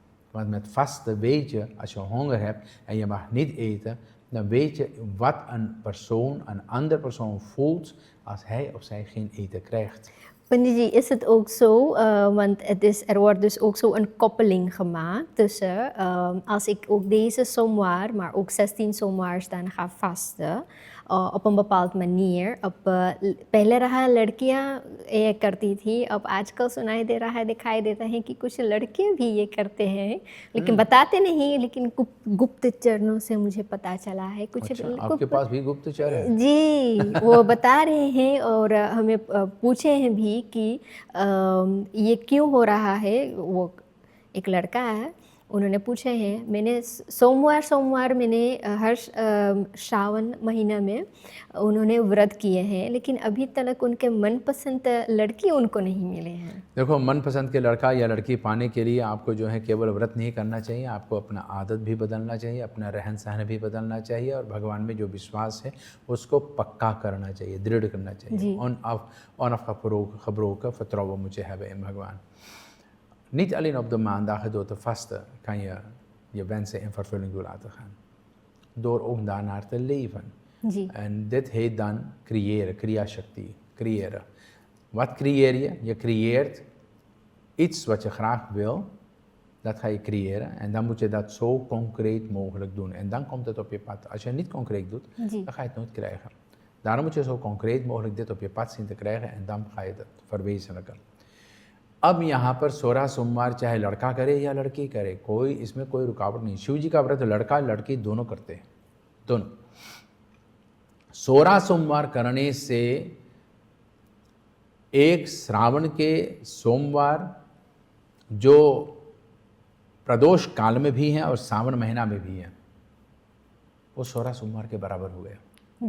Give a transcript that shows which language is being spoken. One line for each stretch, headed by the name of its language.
Dutch: Want met vasten weet je, als je honger hebt en je mag niet eten, dan weet je wat een andere persoon voelt als hij of zij geen eten krijgt. Panditji, is het ook zo, want er wordt dus ook zo een koppeling gemaakt tussen als ik ook deze सोमवार, maar ook 16 सोमवार dan ga vasten op een bepaald manier.
Hindi: पहले रहा लड़कियां ये करती थी, अब आजकल सुनाई दे रहा है, दिखाई देता है कि कुछ लड़के भी ये करते हैं, लेकिन बताते नहीं, लेकिन गुप्त चरणों से मुझे पता चला है कुछ। अच्छा, आपके पास भी गुप्तचर है? जी, वो बता रहे हैं और हमें पूछे हैं भी कि ये क्यों हो रहा है। वो एक लड़का है, उन्होंने पूछे हैं, मैंने सोमवार मैंने हर श्रावण महीना में उन्होंने व्रत किए हैं, लेकिन अभी तक उनके मनपसंद लड़की उनको नहीं मिले हैं। देखो, मनपसंद के लड़का या लड़की पाने के लिए आपको जो है केवल व्रत नहीं करना चाहिए, आपको अपना आदत भी बदलना चाहिए, अपना रहन सहन भी बदलना चाहिए और भगवान में जो विश्वास है उसको पक्का करना चाहिए, दृढ़ करना चाहिए।
Dutch: onafgebroken vertrouwen moet je hebben in भगवान। Niet alleen op de maandagen door te vasten kan je je wensen in vervulling door laten gaan. Door ook daarnaar te leven.
Hindi: Ji.
Dutch: En dit heet dan creëren, Kriya-shakti, creëren. Wat creëer je? Je creëert iets wat je graag wil, dat ga je creëren. En dan moet je dat zo concreet mogelijk doen. En dan komt het op je pad. Als je het niet concreet doet,
Hindi: ji.
Dutch: dan ga je het nooit krijgen. Daarom moet je zo concreet mogelijk dit op je pad zien te krijgen en dan ga je dat verwezenlijken.
Hindi: अब यहाँ पर 16 सोमवार चाहे लड़का करे या लड़की करे, इसमें कोई रुकावट नहीं। शिव जी का व्रत लड़का लड़की दोनों करते हैं, दोनों। 16 सोमवार करने से एक श्रावण के सोमवार जो प्रदोष काल में भी हैं और सावन महीना में भी हैं, वो 16 सोमवार के बराबर हो गया।